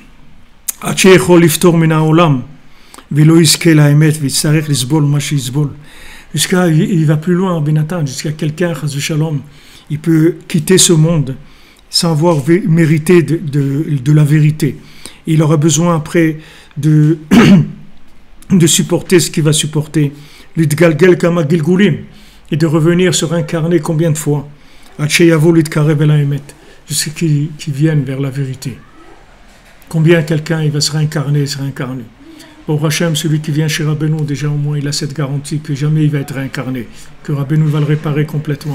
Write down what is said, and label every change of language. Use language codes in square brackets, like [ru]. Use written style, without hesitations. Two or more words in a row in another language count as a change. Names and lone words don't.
[fr] Jusqu'à, il va plus loin, Benatan, jusqu'à quelqu'un, [he] Chas v'Shalom, [fr] il peut quitter ce monde sans avoir mérité de la vérité. Il aura besoin après de supporter ce qu'il va supporter. [he] להתגלגל כמה גלגולים, [fr] et de revenir se réincarner combien de fois? Jusqu'à qu'ils viennent vers la vérité. Combien quelqu'un il va se réincarner. Au Hachem, celui qui vient chez Rabbeinu, déjà au moins il a cette garantie que jamais il va être réincarné, que Rabbeinu va le réparer complètement.